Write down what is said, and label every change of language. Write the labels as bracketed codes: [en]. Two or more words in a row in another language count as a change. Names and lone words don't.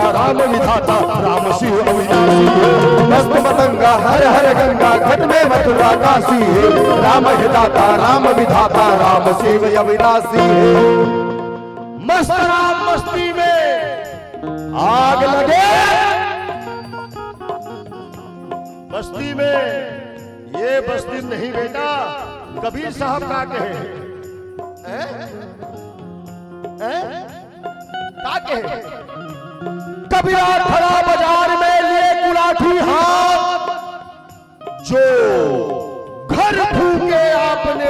[hi] राम विधाता राम शिव अविनाशी है मस्त मतंगा हर हर गंगा घट में मथुरा काशी है राम है दाता राम विधाता राम शिव अविनाशी है मस्त राम मस्ती में आग लगे बस्ती में ये बस्ती नहीं बेटा कबीर साहब का कहे कबीरा खड़ा बाजार में लिए गुलाठी हाथ जो घर फूके आपने